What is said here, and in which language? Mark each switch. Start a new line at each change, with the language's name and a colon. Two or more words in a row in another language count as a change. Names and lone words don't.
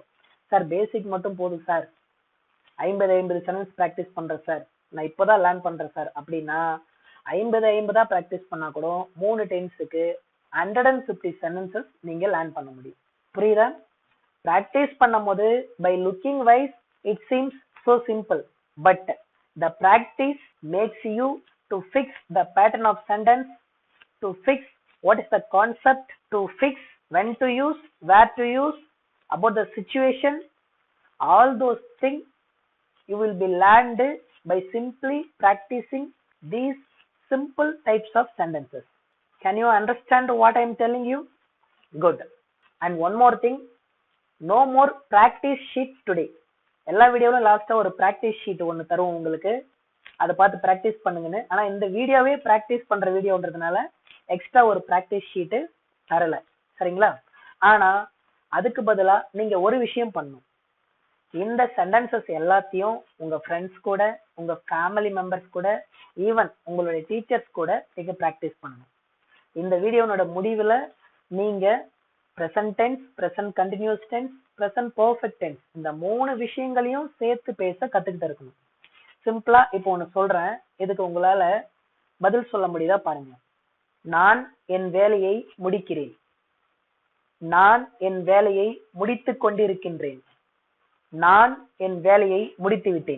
Tamil: சார் பேசிக் மட்டும் போதும் சார், 50
English: sentence practice
Tamil: பண்றேன் சார், நான் இப்பதான் லேர்ன் பண்றேன் சார் அப்படின்னா 50 பிராக்டிஸ் பண்ணா கூட 3 டென்ஸுக்கு 150 சென்டென்சஸ் நீங்க லேர்ன் பண்ண முடியும். புரியுதா? பிராக்டிஸ் பண்ணும்போது
English: by looking wise it seems so simple, but the practice makes you to fix the pattern of sentence, to fix what is the concept, to fix when to use, where to use, about the situation. All those things you will be learned by simply practicing these simple types of sentences. Can you understand what I am telling you? Good. And one more thing, no more practice sheet today.
Tamil: எல்லா வீடியோவிலும் லாஸ்டா ஒரு
English: practice sheet
Tamil: ஒன்னு தருவோம் உங்களுக்கு, அதை பார்த்து பிராக்டிஸ் பண்ணுங்கன்னு. ஆனா இந்த
English: video practice
Tamil: பண்ற வீடியோன்றதுனால எக்ஸ்ட்ரா ஒரு
English: practice sheet
Tamil: தரல. சரிங்களா? ஆனா அதுக்கு பதிலா நீங்க ஒரு விஷயம் பண்ணணும். இந்த சென்டென்சஸ் எல்லாத்தையும் உங்க ஃப்ரெண்ட்ஸ் கூட, உங்க
English: family members
Tamil: கூட, ஈவன் உங்களுடைய டீச்சர்ஸ் கூட நீங்க பிராக்டிஸ் பண்ணணும். இந்த வீடியோனோட முடிவுல நீங்க
English: present tense, present continuous tense, present perfect tense
Tamil: இந்த மூணு விஷயங்களையும் சேர்த்து பேச கத்துக்கிட்டு இருக்கணும். சிம்பிளா இப்போ ஒன்னு சொல்றேன், இதுக்கு உங்களால பதில் சொல்ல முடியுதா பாருங்க. நான் என் வேலையை முடிக்கிறேன். நான் என் வேலையை முடித்துக் கொண்டிருக்கின்றேன். நான் என் வேலையை முடித்து விட்டேன்.